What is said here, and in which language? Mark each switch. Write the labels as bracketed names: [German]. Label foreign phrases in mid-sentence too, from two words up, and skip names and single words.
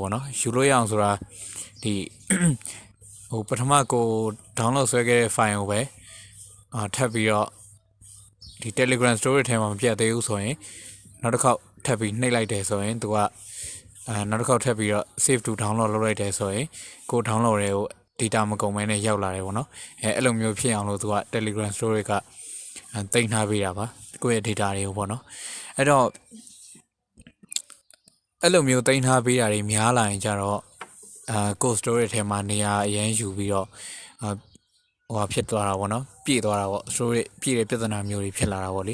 [Burmese] ပေါ့နော်ယူလို့ရအောင်ဆိုတာဒီဟိုပထမကို download ဆွဲခဲ့တဲ့ file ကိုပဲထပ်ပြီးတော့ဒီ Telegram storage ထဲမှာမပြတ်သေးဘူးဆိုရင်နောက်တစ်ခေါက်ထပ်ပြီးနှိပ်လိုက်တယ်ဆိုရင်သူကနောက်တစ်ခေါက်ထပ်ပြီးတော့ [English] save to download [Burmese] လုပ်လိုက်တယ်ဆိုရင်ကို download တွေကို data မကုန်မဲနဲ့ရောက်လာတယ်ပေါ့နော်အဲ့လိုမျိုးဖြစ်အောင်လို့သူက Telegram storage ကတင်ထားပေးတာပါကိုယ့်ရဲ့ data တွေကိုပေါ့နော်အဲ့တော့ အဲ့လိုမျိုးတင်ထားပေးတာတွေများလာရင်ကြတော့ကို storage ထဲမှာနေရာအရင်ယူပြီးတော့ဟိုဖြစ်သွားတာပေါ့နော်ပြည့်သွားတာပေါ့ storage ပြည့်တဲ့ပြဿနာမျိုးတွေဖြစ်လာတာပေါ့လေ